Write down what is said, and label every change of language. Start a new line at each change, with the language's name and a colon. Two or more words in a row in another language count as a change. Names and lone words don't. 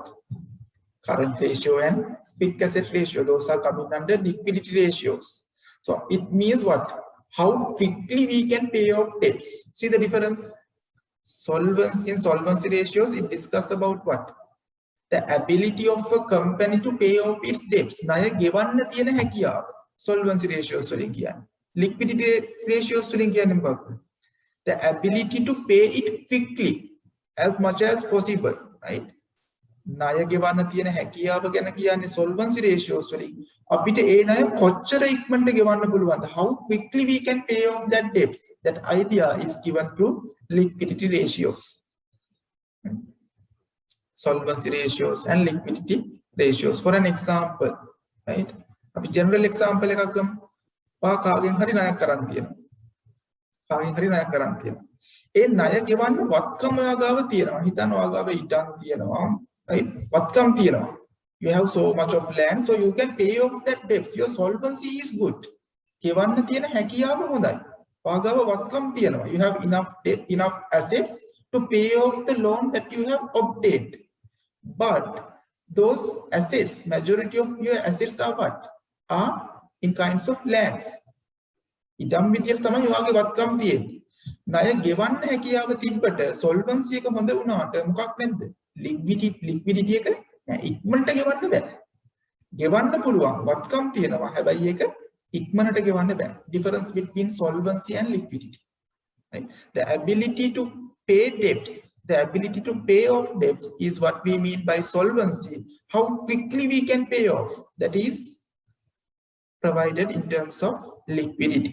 English: Current ratio and fixed asset ratio. Those are coming under liquidity ratios. So it means what? How quickly we can pay off debts. See the difference? In solvency ratios, it discusses about what? The ability of a company to pay off its debts.
Sinhala: ණය ගෙවන්න තියෙන හැකියාව.
English: Solvency ratios
Sinhala: වලින් කියන්නේ.
English: Liquidity ratios
Sinhala: වලින් කියන්නේ මොකක්ද?
English: The ability to pay it quickly, as much as possible, right?
Sinhala: ණය ගෙවන්න තියෙන හැකියාව ගැන කියන්නේ
English: solvency ratios
Sinhala: වලින්. අපිට ඒ ණය කොච්චර ඉක්මනට ගෙවන්න පුළුවන්ද?
English: How quickly we can pay off that debts. That idea is given through liquidity ratios. Solvency ratios and liquidity ratios. For an example, right? A general example
Sinhala: එකක් ගමු. කාගෙන් හරි ණයක් කරන් තියෙනවා. කාගෙන් හරි ණයක් කරන් තියෙනවා. ඒ ණය ගෙවන්න වත්කම ඔයාගාව තියෙනවා. හිතන්න ඔයාගාව ඉඩම් තියෙනවා. Right? වත්කම් තියෙනවා.
English: You have so much of land, so you can pay off that debt. Your solvency is good.
Sinhala: ගෙවන්න තියෙන හැකියාව හොඳයි. ඔයාගාව වත්කම් තියෙනවා.
English: You have enough debt, enough assets to pay off the loan that you have obtained. But those assets, majority of your assets are what? Are in kinds of lands.
Sinhala: ඉඩම් විදියට තමයි ඔයාගේ වත්කම් තියෙන්නේ. ණය ගෙවන්න හැකියාව තිබ්බට solvency එක හොඳ වුණාට මොකක් නැද්ද? Liquidity එක ඉක්මනට ගෙවන්න බෑ. ගෙවන්න පුළුවන් වත්කම් තියෙනවා. හැබැයි ඒක ඉක්මනට ගෙවන්න බෑ.
English: Difference between solvency and liquidity. Right? The ability to pay debts, the ability to pay off debts is what we mean by solvency. How quickly we can pay off, that is provided in terms of liquidity.